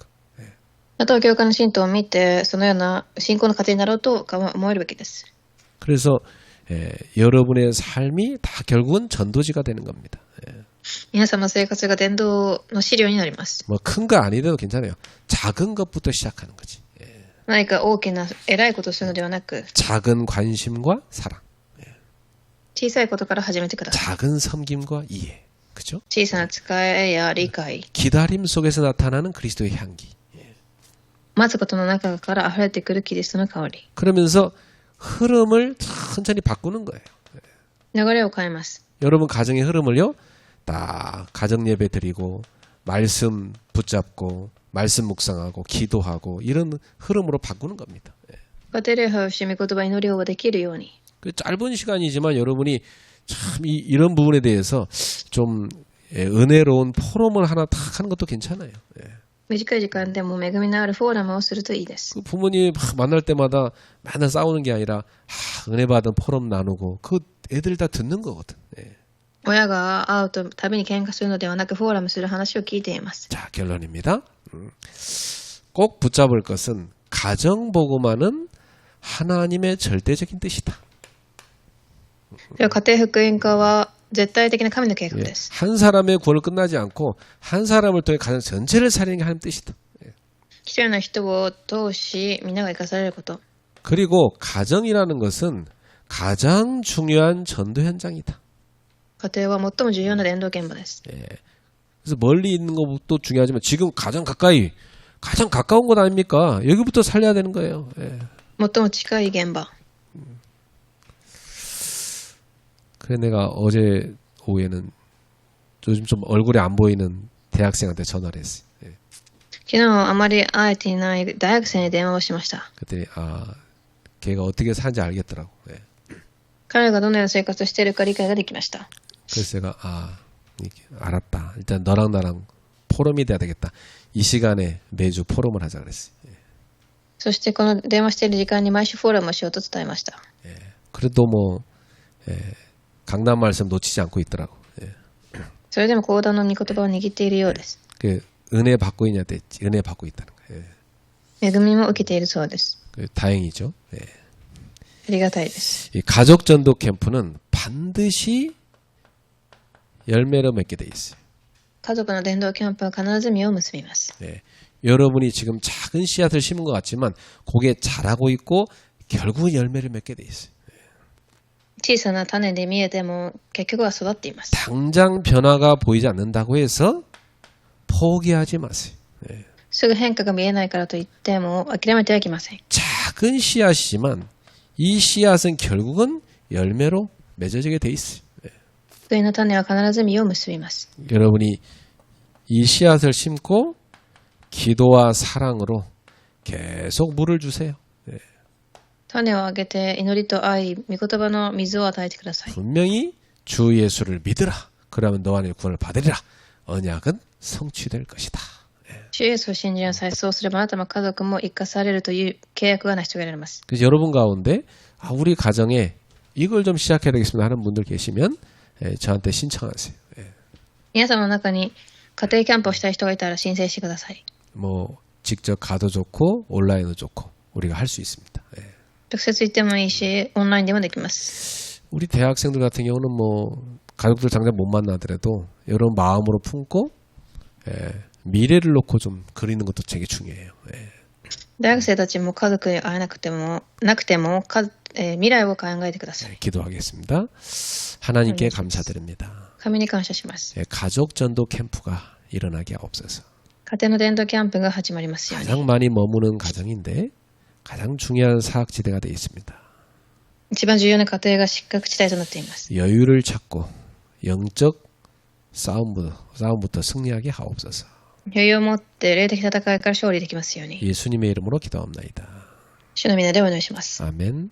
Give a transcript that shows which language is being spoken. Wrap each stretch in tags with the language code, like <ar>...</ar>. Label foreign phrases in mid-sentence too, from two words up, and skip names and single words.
<ja>あとは教会の信徒を見てそのような信仰の家庭になろうと思えるべきです。</ja> <ko>그래서 여러분의 삶이 다 결국은 전도지가 되는 겁니다.</ko> <ja>皆様の生活が伝道の資料になります。</ja> <ko>뭐 큰 거 아니더라도 괜찮아요. 작은 것부터 시작하는 거지.</ko> <ja>何か大きな偉いことをするのではなく</ja> <ko>작은 관심과 사랑,</ko> <ja>小さいことから始めてください。</ja> <ko>작은 섬김과 이해, 그죠?</ko> <ja>小さな使いや理解、</ja> <ko>기다림 속에서 나타나는 그리스도의 향기.</ko> <ja>待つことの中から溢れてくるキリストの香り。</ja> <ko>그러면서 흐름을 천천히 바꾸는 거예요.</ko> <ja>流れを変えます。</ja> <ko>여러분 가정의 흐름을요, 딱 가정 예배 드리고 말씀 붙잡고 말씀 묵상하고 기도하고 이런 흐름으로 바꾸는 겁니다.</ko> <ja>家庭礼拝をして御言葉祈りをできるように。</ja> <ko>그 짧은 시간이지만 여러분이 참 이런 부분에 대해서 좀 은혜로운 포럼을 하나 탁 하는 것도 괜찮아요.</ko> <ja>短い時間でも恵みのあるフォーラムをするといいです。</ja> <ko>그 부모님 막 만날 때마다 맨날 싸우는 게 아니라 은혜 받은 포럼 나누고 그 애들 다 듣는 거거든.</ko> <ja>親が会うとたびに喧嘩するのではなくフォーラムする話を聞いています。</ja> <ko>자, 결론입니다. 꼭 붙잡을 것은 가정복음화는 하나님의 절대적인 뜻이다.</ko> <ja>では家庭福音化は絶対的な神の計画です。</ja> <ko>한 사람의 구원을 끝나지 않고 한 사람을 통해 가정 전체를 살리는 게 하나님 뜻이다.</ko> <ja>一人の人を通し皆が生かされること。</ja> <ko>그리고 가정이라는 것은 가장 중요한 전도 현장이다.</ko> <ja>家庭は最も重要な伝道現場です。</ja> <ko>그래서 멀리 있는 것도 중요하지만 지금 가장 가까이 가장 가까운 곳 아닙니까? 여기부터 살려야 되는 거예요.</ko> <ja>最も近い現場。</ja> <ko>그래 내가 어제 오후에는 요즘 좀 얼굴이 안 보이는 대학생한테 전화를 했어요.</ko> <ja>昨日あまり会えていない大学生に電話をしました。</ja> <ko>그랬더니 걔가 어떻게 사는지 알겠더라고.</ko> <ja>彼がどのような生活をしているか理解ができました。</ja> <ko>그래서 제가 이렇게 알았다. 일단 너랑 나랑 포럼이 돼야 되겠다. 이 시간에 매주 포럼을 하자 그랬어요.</ko> <ja>そしてこの電話している時間に毎週フォーラムをしようと伝えました。</ja> <ko>그래도 뭐 강남 말씀 놓치지 않고 있더라고.</ko> <ja>それでも講談の御言葉を握っているようです。</ja> <ko>그 은혜 받고 있냐고 했지. 은혜 받고 있다는 거예요.</ko> <ja>恵みも受けているそうです。</ja> <ko>다행이죠.</ko> <ja>ありがたいです。</ja> <ko>이 가족 전도 캠프는 반드시 열매를 맺게 돼 있어요.</ko> <ja>家族の伝道キャンプは必ず実を結びます。</ja> <ko>여러분이 지금 작은 씨앗을 심은 것 같지만 그게 자라고 있고 결국은 열매를 맺게 돼 있어요.</ko> <ja>小さな種で見えても結局は育っています。</ja> <ko>당장 변화가 보이지 않는다고 해서 포기하지 마세요.</ko> <ja>すぐ変化が見えないからといっても諦めてはいけません。</ja> <ko>작은 씨앗이지만 이 씨앗은 결국은 열매로 맺어지게 돼 있어요.</ko> <ja>福音の種は必ず実を結びます。</ja> <ko>여러분이 이 씨앗을 심고 기도와 사랑으로 계속 물을 주세요.</ko> <ja>種をあげて祈りと愛、御言葉の水を与えてください。</ja> <ko>분명히 주 예수를 믿으라. 그러면 너와 내 구원을 받으리라. 언약은 성취될 것이다.</ko> <ja>主イエスを信じなさい。そうすればあなたも家族も生かされるという契約が成し遂げられます。</ja> <ko>그래서 여러분 가운데 우리 가정에 이걸 좀 시작해야 되겠습니다 하는 분들 계시면 저한테 신청하세요.</ko> <ja>皆様の中に家庭キャンプをしたい人がいたら申請してください。</ja> <ko>뭐 직접 가도 좋고 온라인도 좋고 우리가 할 수 있습니다.</ko> <ja>直接行ってもいいし、オンラインでもできます。</ja> <ko>우리 대학생들 같은 경우는 뭐 가족들 당장 못 만나더라도 여러분 마음으로 품고 미래를 놓고 좀 그리는 것도 되게 중요해요.</ko> <ja>大学生たちも家族に会えなくても未来を考えてください。</ja> <ko>기도하겠습니다. 하나님께 감사드립니다.</ko> <ja>神に感謝します。</ja> <ko>가족 전도 캠프가 일어나게 하옵소서.</ko> <ja>家庭の伝道キャンプが始まりますように。</ja> <ko>가장 많이 머무는 가정인데 가장 중요한 사학지대가 되어 있습니다.</ko> <ja>一番重要な家庭が失格地帯となっています。</ja> <ko>여유를 찾고 영적 싸움부터 승리하게 하옵소서.</ko> <ja>余裕を持って霊的戦いから勝利できますように。</ja> <ko>예수님의 이름으로 기도합나이다.</ko> <ja>主の皆でお願いします。</ja> <ko>아멘.</ko>